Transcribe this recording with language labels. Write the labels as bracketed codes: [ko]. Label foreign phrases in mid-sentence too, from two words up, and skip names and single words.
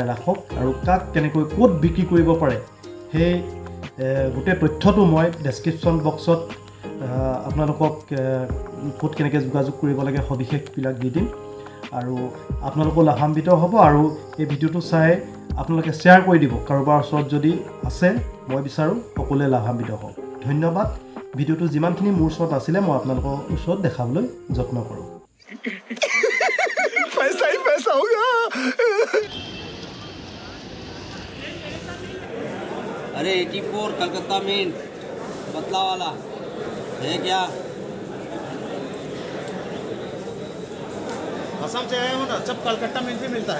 [as] ৰাখক আৰু কাক কেনেকৈ ক'ত বিক্ৰী কৰিব পাৰে সেই গোটেই তথ্যটো মই ডেছক্ৰিপশ্যন বক্সত আপোনালোকক ক'ত কেনেকৈ যোগাযোগ কৰিব লাগে সবিশেষবিলাক দি দিম আৰু আপোনালোকৰ লাভান্বিত হ'ব আৰু এই ভিডিঅ'টো চাই আপোনালোকে শ্বেয়াৰ কৰি দিব কাৰোবাৰ ওচৰত যদি আছে মই বিচাৰো সকলোৱে লাভান্বিত হওক ধন্যবাদ ভিডিঅ'টো যিমানখিনি মোৰ ওচৰত আছিলে মই আপোনালোকৰ ওচৰত দেখাবলৈ যত্ন কৰোঁ [hi] पैसा ही पैसा होगा अरे 84 कलकत्ता मेन पतला वाला है क्या असम से आया हूँ ना सब कलकत्ता में भी मिलता है